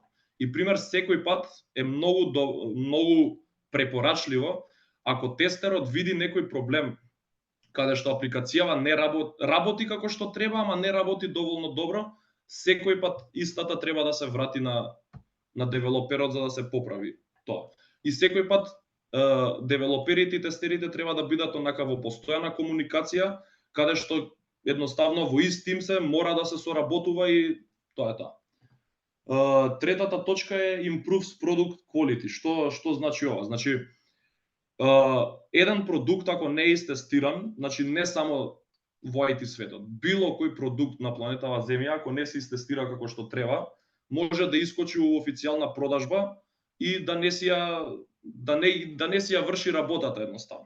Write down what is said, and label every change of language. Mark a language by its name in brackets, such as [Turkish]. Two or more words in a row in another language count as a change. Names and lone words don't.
[Macedonian] И пример, секој пат е многу препорачливо ако тестерот види некој проблем каде што апликацијава не работи како што треба, ама не работи доволно добро, секој пат истата треба да се врати на девелоперот за да се поправи тоа. И секој пат девелоперите и тестерите треба да бидат онака во постојана комуникација, каде што едноставно во ист тим се мора да се соработува и тоа е тоа. Третата точка е [English] improves product quality. [Macedonian] Што значи ова? Значи еден продукт ако не е истестиран, значи не само во IT светот, било кој продукт на планетава Земја ако не се истестира како што треба, може да искочи у официјална продажба и да не си ја врши работата едноставно.